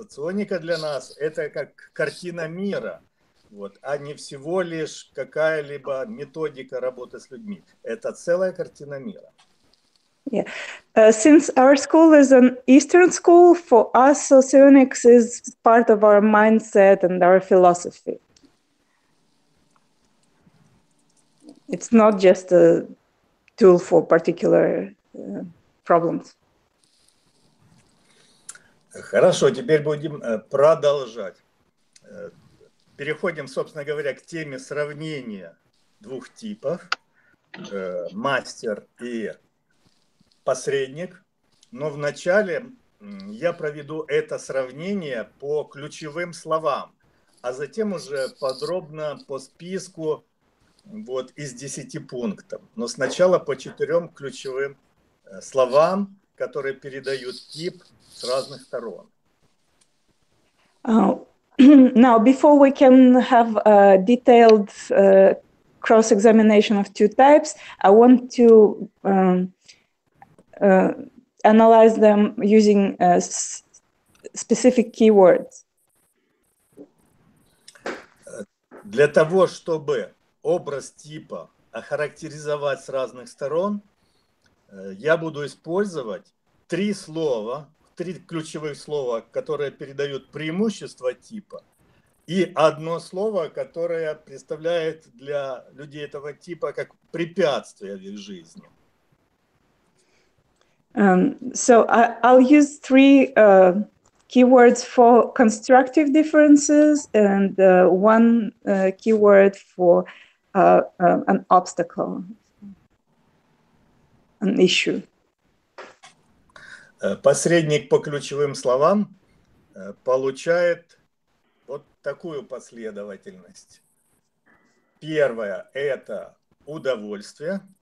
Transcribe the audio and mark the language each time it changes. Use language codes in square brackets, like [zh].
[ru] Соционика для нас – это как картина мира, вот, а не всего лишь какая-либо методика работы с людьми. Это целая картина мира. [en] Yeah. Since our school is an Eastern school, for us, Socionics is part of our mindset and our philosophy. It's not just a tool for particular problems. [ru] Хорошо, теперь будем продолжать. Переходим, собственно говоря, к теме сравнения двух типов, мастер и посредник. Но вначале я проведу это сравнение по ключевым словам, а затем уже подробно по списку вот, из 10 пунктов. Но сначала по 4 ключевым словам, которые передают тип с разных сторон. [en] Now, before we can have a detailed cross-examination of two types, I want to analyze them using specific keywords. [ru] Для того, чтобы образ типа охарактеризовать с разных сторон, я буду использовать 3 ключевых слова, которые передают преимущество типа, и одно слово, которое представляет для людей этого типа как препятствие в их жизни. [en] So I'll use 3 keywords for constructive differences and 1 keyword for an obstacle, an issue. [ru] Посредник по ключевым словам получает вот такую последовательность. Первое – это удовольствие.